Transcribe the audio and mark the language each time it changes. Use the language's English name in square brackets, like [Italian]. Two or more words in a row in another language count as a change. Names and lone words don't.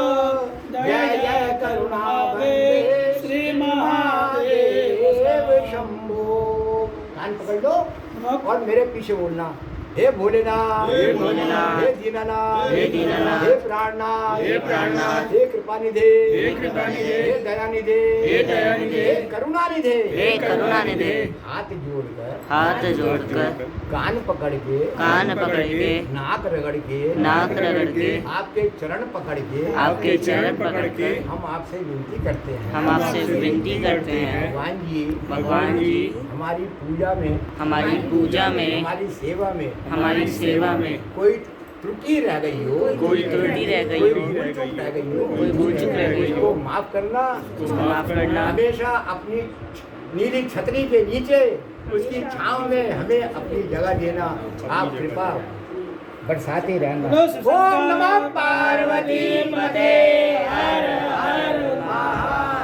[Hindi] जय जय करुणावन्दे श्री महादेव शंभो। कान पकड़ लो और मेरे पीछे बोलना, हे भोलेनाथ, हे भोलेनाथ, हे दीनानाथ, हे दीनानाथ, हे प्राणनाथ, हे प्राणनाथ, हे कृपानिधे, हे कृपानिधे, हे दयानिधे, हे दयानिधे, हे करुणानिधे, हे करुणानिधे। हाथ जोड़कर कान पकड़ के नाक रगड़ के आपके चरण पकड़ के हम आपसे विनती करते हैं। भगवान जी हमारी पूजा में हमारी सेवा में कोई त्रुटि रह गई हो, कोई भूल चूक रह गई हो, माफ करना। हमेशा अपनी नीली छतरी के नीचे उसकी छांव में हमें अपनी जगह देना। आप कृपा बरसाते रहना। [Sanskrit] ओम नमः पार्वती पते [Hindi] हर हर महादेव।